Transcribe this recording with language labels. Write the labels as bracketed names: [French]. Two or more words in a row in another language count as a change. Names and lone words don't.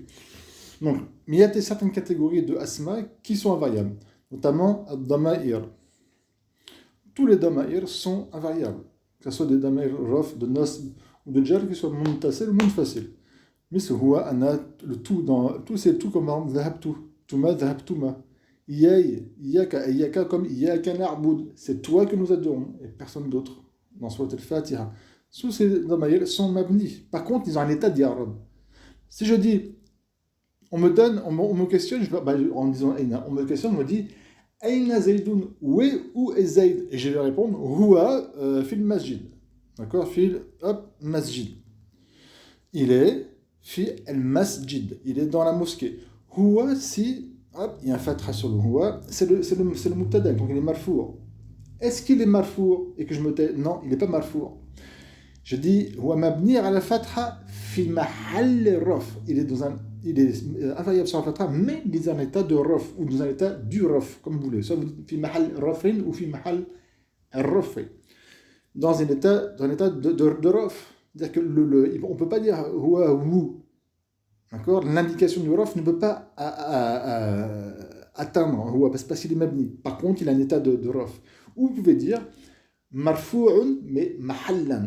[French] Donc, mais il y a certaines catégories de asma qui sont invariables, notamment ad-dama'ir. Tous les dama'ir sont invariables, que ce soit des [Arabic] dama'ir raf, [French] de nasb ou de jar, qui soient muntasil ou munfasil. Mais ce huwa, ana, le tout, dans, tout c'est tout comme [Arabic] dhahabtu, tuma, dhahabtuma. Iyaka, iyaka comme iyaka na'bud. [French] C'est toi que nous adorons et personne d'autre. Dans Surat al-Fatiha. Tous ces dama'ir sont mabni. Par contre, ils ont un état d'irab. Si je dis, on me questionne, en disant Aina, on me questionne, on me dit [Arabic] Aina Zaydun, [French] où est Zayd? Et je vais répondre [Arabic] Huwa fil masjid. D'accord? Fil masjid. [French] Il est [Arabic] fi al masjid. [French] Il est dans la mosquée. Huwa, si, il y a un fatha sur le Huwa, c'est le mubtada, donc il est marfour. Est-ce qu'il est marfour et que je me tais? Non, il n'est pas marfour. Je dis [Arabic] Huwa mabni ala fatha fi mahall raf. [French] Il est invariable sur la fatha, mais il est dans un état de raf, ou dans un état du raf, comme vous voulez. Soit vous dites [Arabic] fi mahal rafin ou fi mahal rafi. [French] Dans un état de raf. C'est-à-dire que on ne peut pas dire huwa ou. D'accord? L'indication du raf ne peut pas atteindre huwa, parce qu'il est mabni. Par contre, il a un état de raf. Ou vous pouvez dire marfou'un, mais mahallan.